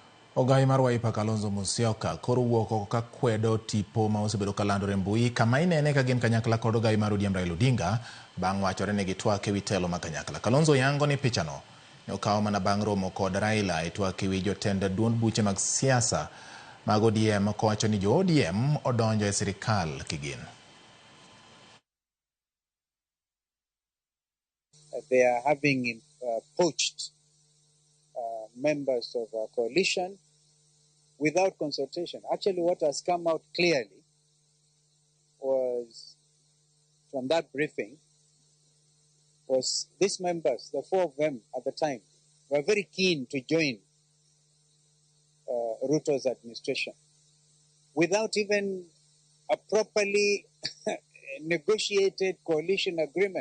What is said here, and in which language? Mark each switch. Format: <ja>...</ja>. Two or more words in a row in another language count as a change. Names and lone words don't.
<luo>Ogai mar Wiper Kalonzo Musyoka koro wuok oko ka kwedo tipo ma osebedo kalandore mbui kama inene ka gin kanyakla kod ogai mar ODM Raila Odinga bang' wachore ni gitwak ewi telo ma kanyakla. Kalonzo yango ni pichano ne okawo mana bang' romo kod Raila e twak ewi jotend duond buche mag siasa mag ODM kowacho ni jo ODM odonjo e sirkal kigin.</luo> <en>They are having poached members of our coalition without consultation. Actually, what has come out clearly was from that briefing was these members, the four of them at the time, were very keen to join Ruto's administration without even a properly negotiated coalition agreement.</en>